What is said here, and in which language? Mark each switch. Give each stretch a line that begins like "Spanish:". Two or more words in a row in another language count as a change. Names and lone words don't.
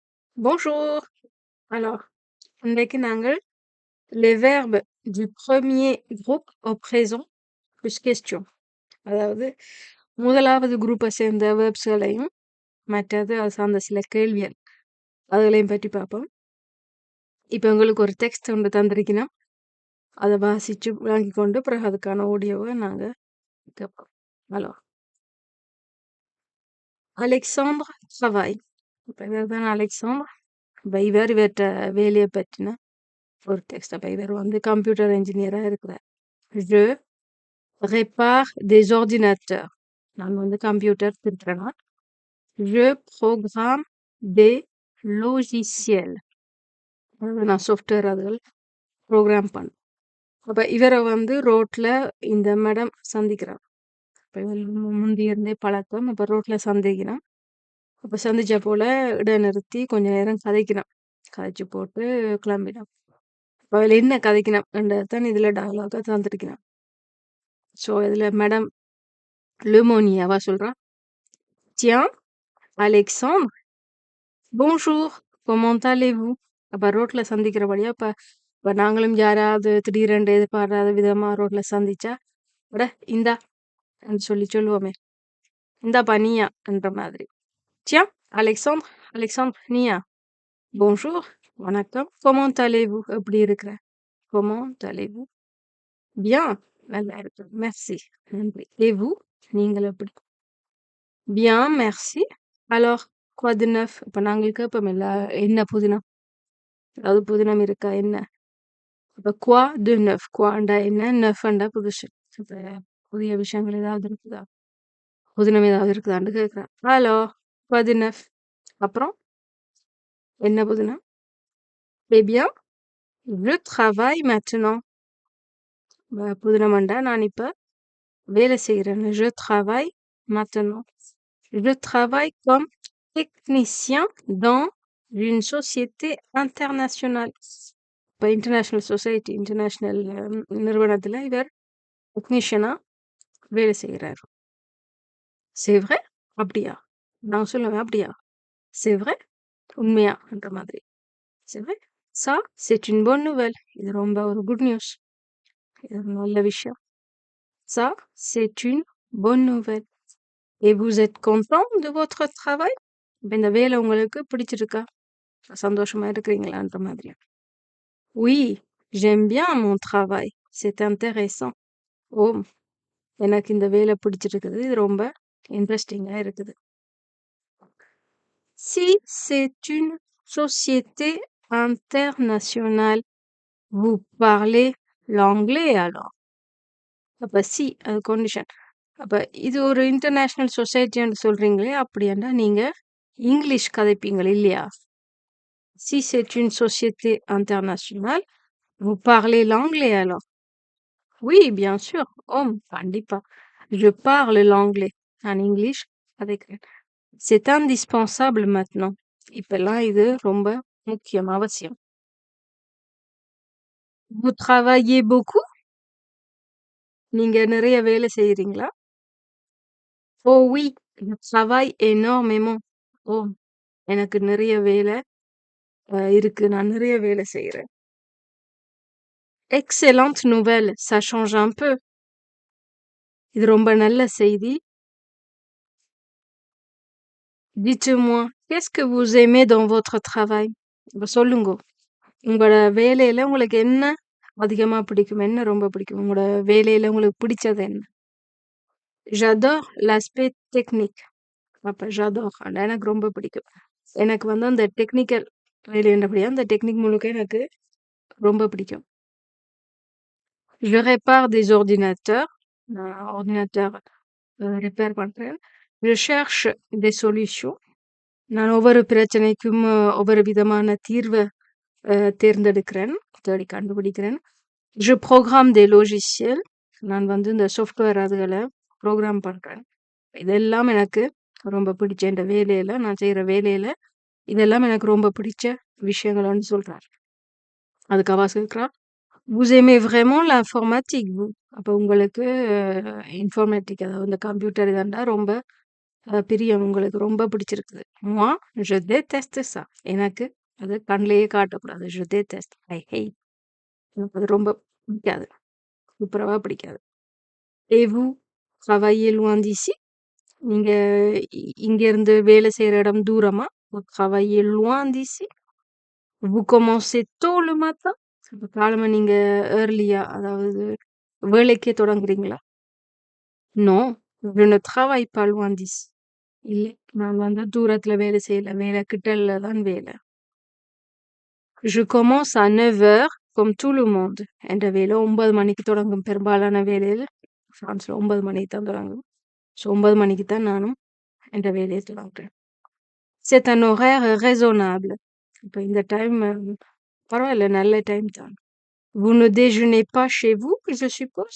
French: Bonjour. Alors,
Tamil: இன்னைக்கு நாங்கள்
French: les verbes du premier groupe au présent plus question.
Tamil: அதாவது முதலாவது குரூப்பை சேர்ந்த வேர்ப்ஸ்களையும் மற்றது அது சார்ந்த சில கேள்விகள் அதுகளையும் பற்றி பார்ப்போம். இப்போ உங்களுக்கு ஒரு டெக்ஸ்ட் ஒன்று தந்திருக்கணும். அதை வாசிச்சு விளங்கி கொண்டு பிறகு அதுக்கான ஆடியோவை நாங்கள் கேட்போம். ஹலோ அலெக்சாண்டர் travaille. இப்போ இவர் தான் அலெக்சாண்டர். இப்போ இவர்கிட்ட வேலையை பற்றின ஒரு டெக்ஸ்ட். அப்போ இவர் வந்து
English: computer engineerஆக
Tamil: இருக்கிறார்.
French: Je répare des ordinateurs.
Tamil: நான் வந்து கம்ப்யூட்டர் திருத்துறேன்னா
French: je programme des logiciels.
Tamil: அதாவது நான் சாஃப்ட்வேர் அதுகள் ப்ரோக்ராம் பண்ணேன். அப்போ இவரை வந்து ரோட்ல இந்த மேடம் சந்திக்கிறான். இப்போ இவர் முந்தி இருந்தே பழக்கம். அப்போ ரோட்ல சந்திக்கிறான். அப்போ சந்திச்ச போல இடைநிறுத்தி கொஞ்ச நேரம் கதைக்கிறான். கதைச்சு போட்டு கிளம்பினான். இப்போ அதில் என்ன கதைக்கணும் என்றதான் இதில் டயலாக தந்துருக்கிறான். ஸோ இதில் மேடம் லெமோனியாவா சொல்கிறான்.
French: Tiens, Alexandre, bonjour, comment allez-vous?
Tamil: அப்போ ரோட்ல சந்திக்கிறபடியா இப்போ நாங்களும் யாராவது திடீரென்று எதிர்பாராத விதமா ரோட்ல சந்திச்சா அட இந்தா சொல்லி சொல்லுவோமே இந்தாப்பா நீயா என்ற மாதிரி.
French: Tiens, Alexandre, Alexandre நீயா? Bonjour, வணக்கம். Comment allez-vous?
Tamil: எப்படி இருக்கிற?
French: Comment allez-vous? Bien,
Tamil: நல்லா இருக்கு.
French: Merci, நன்றி. Et vous?
Tamil: நீங்கள் எப்படி?
French: Bien, merci. Alors, quoi de neuf?
Tamil: இப்போ நாங்கள் கேட்போமில்ல என்ன புதினம்? அதாவது புதினம் இருக்கா என்ன? இப்போ
French: quoi de neuf?
Tamil: quaண்டா என்ன? neufண்டா புதுசு. இப்போ புதிய விஷயங்கள் ஏதாவது இருக்குதா? புதினம் ஏதாவது இருக்குதான்னு கேட்குறேன்.
French: ஹலோ quoi de neuf?
Tamil: அப்புறம் என்ன புதினம்?
French: Eh bien, je travaille maintenant.
Tamil: புதினம்ண்டா நான் இப்போ வேலை செய்கிறேன்.
French: Je travaille maintenant. Je travaille comme technicien dans une société internationale.
Tamil: இப்போ
English: international society international
Tamil: நிறுவனத்தில் இவர் டெக்னீஷியனாக வேலை செய்கிறார்.
French: C'est vrai?
Tamil: அப்படியா? நான் சொல்லுவேன் அப்படியா?
French: C'est vrai?
Tamil: உண்மையா என்ற மாதிரி.
French: C'est vrai? Ça, c'est une bonne nouvelle.
Tamil: இது ரொம்ப ஒரு
English: good news.
Tamil: இது ஒரு நல்ல விஷயம்.
French: Ça, c'est une bonne nouvelle. Et vous êtes content de votre travail?
Tamil: இப்போ இந்த வேலை உங்களுக்கு பிடிச்சிருக்கா? சந்தோஷமா இருக்கிறீங்களான்ற மாதிரி.
French: Oui, j'aime bien mon travail. C'est intéressant.
Tamil: ஓ எனக்கு இந்த வேலை பிடிச்சிருக்குது. இது ரொம்ப இன்ட்ரெஸ்டிங்கா இருக்குது.
French: Si c'est une société internationale, vous parlez l'anglais alors?
Tamil: அப்ப சி அது கண்டிஷன். அப்ப இது ஒரு
English: international societyன்னு
Tamil: சொல்றீங்களே அப்படின்னா நீங்க இங்கிலீஷ் கதைப்பீங்க இல்லையா?
French: Si c'est une société internationale, vous parlez l'anglais alors? Oui, bien sûr. Oh, கண்டிப்பா. Je parle l'anglais.
Tamil: நான் இங்கிலீஷ் கதைக்கிறேன்.
French: C'est indispensable maintenant.
Tamil: இப்பெல்லாம் இது ரொம்ப முக்கியம் அவசியம்.
French: Vous travaillez beaucoup?
Tamil: நீங்க நிறைய வேலை செய்றீங்களா?
French: Oh oui, je travaille énormément.
Tamil: ஓ எனக்கு நிறைய வேலை இருக்கு. நான் நிறைய வேலை செய்றேன்.
French: Excellente nouvelle, ça change un peu.
Tamil: இது ரொம்ப நல்ல செய்தி.
French: Dites-moi, qu'est-ce que vous aimez dans votre travail?
Tamil: இப்ப சொல்லுங்க. உங்களோட வேலையில உங்களுக்கு என்ன அதிகமா பிடிக்கும்? என்ன ரொம்ப பிடிக்கும்? உங்களோட வேலையில உங்களுக்கு பிடிச்சது என்ன?
French: J'adore l'aspect technique.
Tamil: அப்ப j'adore எனக்கு ரொம்ப பிடிக்கும். எனக்கு வந்து அந்த டெக்னிக்கல் வேலைன்றபடியா அந்த டெக்னிக் முழுக்க எனக்கு ரொம்ப பிடிக்கும்.
French: Je répare des ordinateurs.
Tamil: நான் ஆர்டினேட்டர் ரிப்பேர் பண்றேன்.
French: Je cherche des solutions.
Tamil: நான் ஒவ்வொரு பிரச்சனைக்கும் ஒவ்வொரு விதமான தீர்வை தேர்ந்தெடுக்கிறேன். தேடி கண்டுபிடிக்கிறேன்.
French: Je programme des logiciels.
Tamil: நான் வந்து இந்த சாஃப்ட்வேர் அதுகளை ப்ரோக்ராம் பண்றேன். இதெல்லாம் எனக்கு ரொம்ப பிடிச்ச இந்த வேலையில நான் செய்யற வேலையில இதெல்லாம் எனக்கு ரொம்ப பிடிச்ச விஷயங்கள்னு சொல்றார். அதுக்கு அவ சொல்றா
French: vous aimez vraiment l'informatique vous?
Tamil: அப்ப உங்களுக்கு இன்ஃபர்மேட்டிக் அதாவது இந்த கம்ப்யூட்டர் இதண்டா ரொம்ப பிரியம் உங்களுக்கு ரொம்ப பிடிச்சிருக்குது.
French: moi je déteste ça.
Tamil: எனக்கு அது கண்லயே காட்டக்கூடாது.
French: je déteste.
English: I hate.
Tamil: எனக்கு அது ரொம்ப பிடிக்காது. துப்புரவா பிடிக்காது.
French: et vous travaillez loin d'ici?
Tamil: நீங்க இங்க இருந்து வேலை செய்யற இடம் தூரமா?
French: vous travaillez loin d'ici? vous commencez tôt le matin?
Tamil: அப்ப காலமா நீங்க ஏர்லியா அதாவது வேலைக்கே தொடங்குறீங்களா?
French: non, je ne travaille pas loin d'ici.
Tamil: இல்ல, நான் வந்து தூரத்துல வேலை செய்யல. வேலை கிட்டல தான் வேலை.
French: Je commence à 9h comme tout le monde.
Tamil: என்ற வேலை 9 மணிக்கு தொடங்கும். பெரும்பாலான வேலையில பிரான்ஸ்ல 9 மணிக்கு தான் தொடங்கும். ஸோ 9 மணிக்கு தான் நானும் என்ற வேலையை தொடங்குறேன்.
French: C'est un horaire raisonnable.
Tamil: இப்ப இந்த டைம் பரவாயில்ல, நல்ல டைம் தான்.
French: Vous ne déjeunez pas chez vous, je suppose?